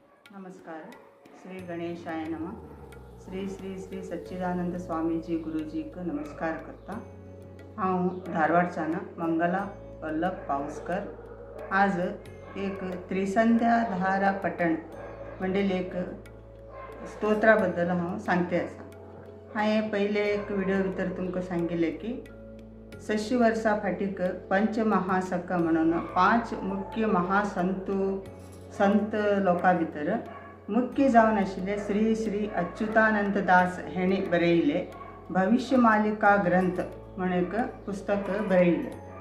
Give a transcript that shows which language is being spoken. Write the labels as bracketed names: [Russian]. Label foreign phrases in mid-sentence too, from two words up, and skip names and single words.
[Konkani] नमस्कार. [Sanskrit] श्री गणेशाय नमः. [Konkani] श्री श्री श्री सच्चिदानंद स्वामीजी गुरुजी क नमस्कार करता. हांव धारवाडच्यान मंगला वल्लभ पावसकर. आज एक त्रिसंध्या धारा पठण म्हणजे एक स्तोत्रा बद्दल हांव सांगते आसा. हांवें पयले एक व्हिडिओ भितर तुमकां सांगिल्लें की 6 वर्सां फाटीक पंचमहासक म्हणून 5 मुख्य संत लोकां भितर मुख्य जावन आशिल्ले श्री श्री अच्युतानंद दास हेणी बरयिल्ले भविष्यमालिका ग्रंथ म्हण एक पुस्तक बरयिल्लें.